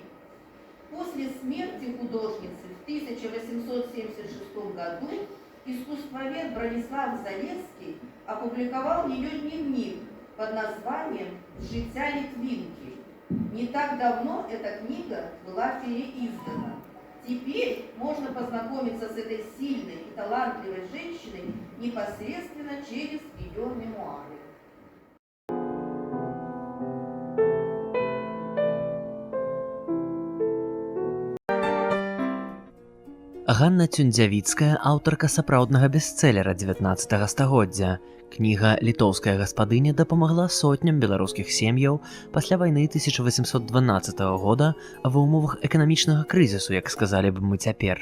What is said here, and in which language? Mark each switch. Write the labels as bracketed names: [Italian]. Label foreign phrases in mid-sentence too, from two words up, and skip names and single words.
[Russian] После смерти художницы в 1876 году искусствовед Бронислав Залесский опубликовал ее дневник под названием «Життя Литвинки». Не так давно эта книга была переиздана. Теперь можно познакомиться с этой сильной и талантливой женщиной непосредственно через ее мемуары. [Belarusian] Ганна Цюндзявіцкая – аўтарка сапраўднага бестселера 19 стагоддзя. Кніга «Літоўская гаспадыня» дапамагла сотням беларускіх сем'яў пасля вайны 1812 года ва ўмовах эканамічнага крызісу, як сказалі б мы цяпер.